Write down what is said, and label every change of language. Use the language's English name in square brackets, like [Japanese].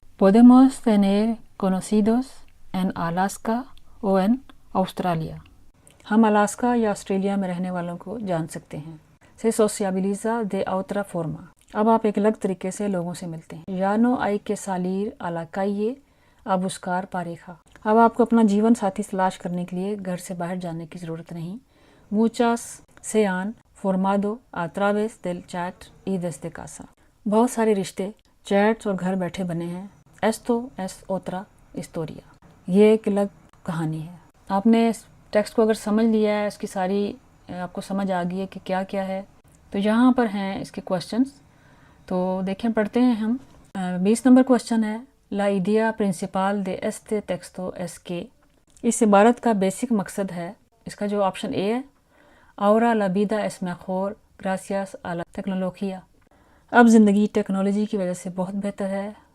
[Spanish] Podemos tener conocidos en Alaska o en Australia، [Urdu] ہم Alaska یا Australia میں رہنے والوں کو جان سکتے ہیں. [Spanish] Se sociabiliza de otra forma، [Urdu] اب آپ ایک الگ طریقے سے لوگوں سے ملتے ہیں. [Spanish] Ya no hay que salir a la calle a buscar pareja، [Urdu] اب آپ کو اپنا جیون ساتھی تلاش کرنے کے لیے گھر سے باہر جانے کی ضرورت نہیں. [Spanish] Muchas se han formado a través del chat y desde casa، [Urdu] بہت سارے رشتے چیٹس اور گھر بیٹھے بنے ہیں. [Spanish] Esto es otra historia، [Urdu] یہ ایک الگ کہانی ہے. آپ نے اس ٹیکسٹ کو اگر سمجھ لیا ہے، اس کی ساری آپ کو سمجھ آ گئی ہے کہ کیا کیا ہے، تو یہاں پر ہیں اس کے کوشچنس. تو دیکھیں پڑھتے ہیں ہم. 20 نمبر کوشچن ہے، [Spanish] La idea principal de este texto es que، [Urdu] اس عبارت کا بیسک مقصد ہے، اس کا جو آپشن اے ہے، [Spanish] ahora la vida es mejor gracias a la tecnología، [Urdu] اب زندگی ٹیکنالوجی کی وجہ سے بہت بہتر ہے.